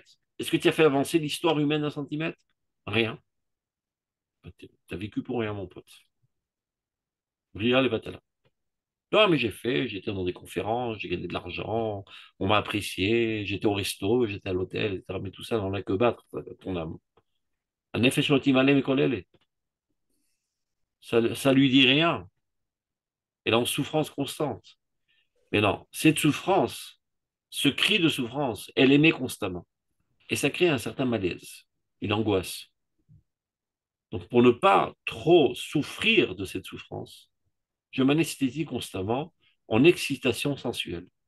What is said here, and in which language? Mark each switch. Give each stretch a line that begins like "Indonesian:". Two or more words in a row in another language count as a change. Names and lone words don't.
French: Est-ce que tu as fait avancer l'histoire humaine d'un centimètre? Rien. Tu as vécu pour rien, mon pote. Ria les là. Non, mais j'ai fait, j'étais dans des conférences, j'ai gagné de l'argent, on m'a apprécié, j'étais au resto, j'étais à l'hôtel, etc. Mais tout ça, on n'a que battre ton âme.
Hebrew: הנפש לא תמלא מכל אלה.
French: Ça lui dit rien. Elle est en souffrance constante. Mais non, cette souffrance, ce cri de souffrance, elle émet constamment. Et ça crée un certain malaise, une angoisse. Donc pour ne pas trop souffrir de cette souffrance, je m'anesthésie constamment en excitation sensuelle.